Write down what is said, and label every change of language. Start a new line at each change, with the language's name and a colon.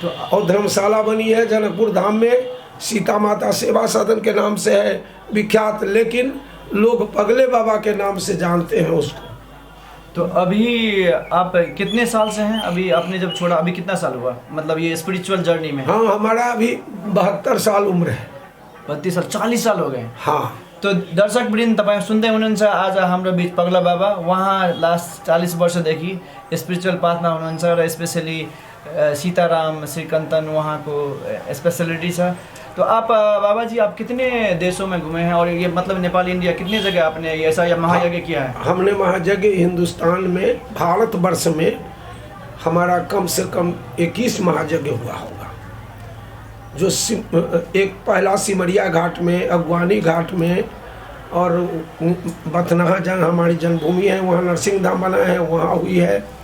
Hindi: तो और धर्मशाला बनी है जनकपुर धाम में, सीता माता सेवा सदन के नाम से है विख्यात, लेकिन लोग पगले बाबा के नाम से जानते हैं उसको। तो अभी आप कितने साल से हैं? अभी आपने जब छोड़ा अभी कितना साल हुआ, मतलब ये स्पिरिचुअल जर्नी में? हाँ, हमारा अभी 72 साल उम्र है। 32 साल, 40 साल हो गए। हाँ,
Nepali: तो दर्शक वृन्द तपाईँ सुन्दै हुनुहुन्छ आज हाम्रो बिच पगला बाबा, उहाँ लास्ट 40 वर्षदेखि स्पिरिचुअल पाथमा हुनुहुन्छ र स्पेसली सीताराम श्रीकंतन उहाँको स्पेशलिटी छ।
Hindi: तो आप बाबा जी आप कितने देशों में घूमे हैं और ये मतलब नेपाल इंडिया कितने जगह आपने ऐसा या महायज्ञ किया है? हमने महायज्ञ हिंदुस्तान में भारतवर्ष में हमारा कम से कम 21 महायज्ञ हुआ होगा। जो एक पहला सिमरिया घाट में, अगवानी घाट में और बथनाहा जहाँ हमारी जन्मभूमि है वहाँ नरसिंह धाम बना है वहाँ हुई है।